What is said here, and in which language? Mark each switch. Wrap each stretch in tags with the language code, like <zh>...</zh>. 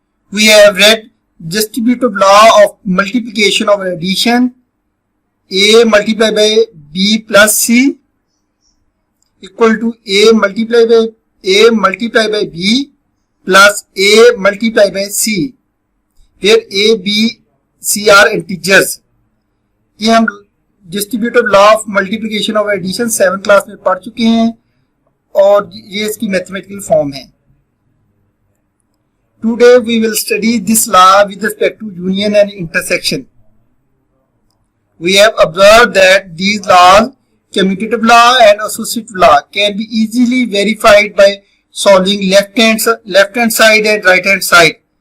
<en>We have read distributive law of multiplication over addition. A multiplied by B plus C equal to A multiplied by B plus A multiplied by C, where A, B, C are integers.</en> <hi>ये हम distributive law of multiplication और addition 7th class में पढ़ चुके हैं और ये इसकी मैथमेटिकल फॉर्म है.</hi> <en>Today we will study this law with respect to union and intersection. We have observed that these laws, commutative law and associative law, can be easily verified by solving left hand side and right hand side.</en>